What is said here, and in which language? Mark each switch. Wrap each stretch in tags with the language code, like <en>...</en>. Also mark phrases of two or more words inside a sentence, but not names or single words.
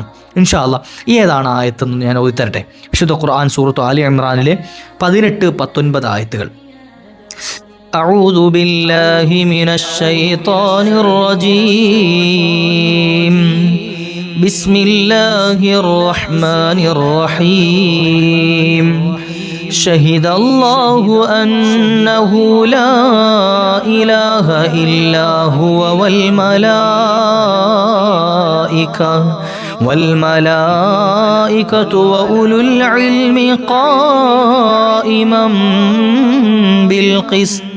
<ar>إن شاء الله</ar> <ml>ഏതാണ് ആയത്തെന്ന് ഞാൻ ഓതിത്തരട്ടെ. വിശുദ്ധ ഖുർആൻ സൂറത്തു ആലി ഇമ്രാനിലെ 18-19 ആയത്തുകൾ.</ml> <ar>أعوذ بالله من الشيطان الرجيم. بسم الله الرحمن الرحيم. شهد الله أنه لا إله إلا هو والملائكة وأولو العلم قائما بالقسط</ar>